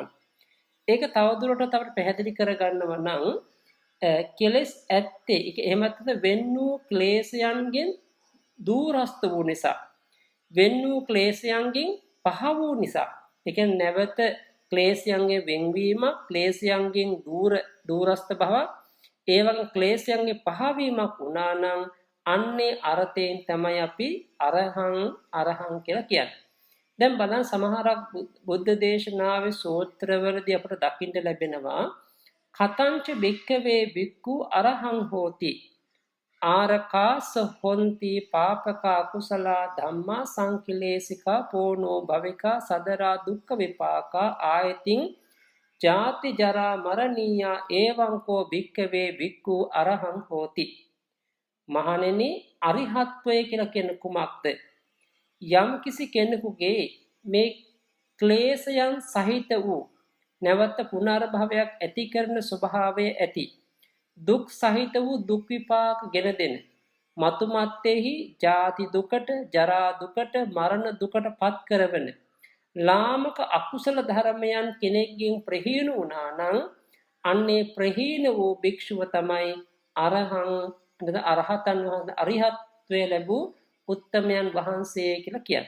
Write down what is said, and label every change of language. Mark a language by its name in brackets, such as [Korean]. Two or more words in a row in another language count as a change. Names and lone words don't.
[Sinhala] ඒක තවදුරටත් අපිට පැහැදිලි කරගන්නව නම් කෙලෙස් ඇත්තේ ඒක එහෙමත් නැත්නම් වෙන් වූ ක්ලේශයන්ගෙන් දූරස්ත වූ නිසා, වෙන් වූ ක්ලේශයන්ගෙන් පහ වූ නිසා, ඒ කියන්නේ නැවත ක්ලේශයන්ගෙන් වෙන්වීම, ක්ලේශයන්ගෙන් දූරස්ත බව, ඒ වගේ ක්ලේශයන්ගේ පහවීමක් වුණා නම් අන්නේ අර්ථයෙන් තමයි අපි අරහං කියලා කියන්නේ. දැන් බලන්න සමහරක් බුද්ධ දේශනාවේ සූත්‍රවලදී අපට දකින්න ලැබෙනවා [Pali] කතංච භික්ඛවේ භික්ඛු අරහං හෝති ආරකාස හොන්ති පාපකා කුසලා ධම්මා සංකිලේශිකා පෝනෝ භවිකා සදරා දුක්ඛ විපාකා ආයතින් ජාති ජරා මරණීයා එවං කෝ භික්ඛවේ භික්ඛු අරහං හෝති. [Sinhala] මහණෙනි අරිහත්වය කියලා කියන කුමක්ද? යම් කිසි කෙනෙකුගේ මේ ක්ලේශයන් සහිත වූ නැවත පුනර්භවයක් ඇති කරන ස්වභාවය ඇති දුක් සහිත වූ දුක් විපාක ගෙන දෙන මතු මත්තේහි ජාති දුකට, ජරා දුකට, මරණ දුකට පත් කරවන ලාමක අකුසල ධර්මයන් කෙනෙක්ගෙන් ප්‍රහීන වුණා නම් අන්නේ ප්‍රහීන වූ භික්ෂුව තමයි අරහතන් වහන්සේ, අරිහත්ත්වයේ ලැබූ උත්තමයන් වහන්සේ කියලා කියන්නේ.